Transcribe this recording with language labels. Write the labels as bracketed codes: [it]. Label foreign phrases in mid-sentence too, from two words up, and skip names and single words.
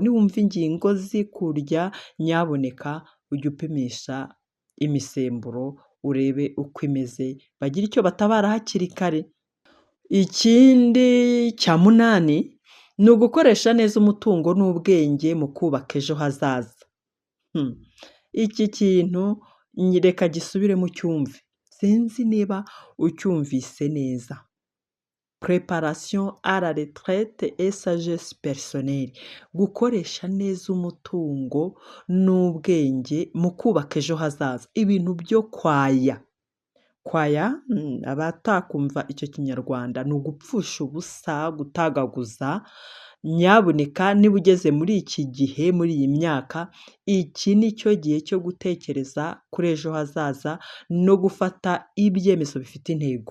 [rw] Niwumva ingingo zikurya nyabuneka ujye upimisha imisemburo urebe uko imeze, bagire icyo batabara hakiri kare. Ikindi cya munani ni ugukoresha neza umutungo n'ubwenge mu kubaka ejo hazaza. Iki kintu reka gisubiremo ucyumve, sinzi niba ucyumvise neza. [fr] Préparation à la retraite et sagesse personnelle, [rw] gukoresha neza umutungo n'ubwenge mu kubaka ejo hazaza. Ibintu byo kwaya, abatakumva icyo kinyarwanda ni ugupfusha ubusa, gutagaguza. Nyabuneka niba ugeze muri iki gihe, muri iyi myaka, iki ni cyo gihe cyo gutekereza kuri ejo hazaza no gufata ibyemezo bifite intego.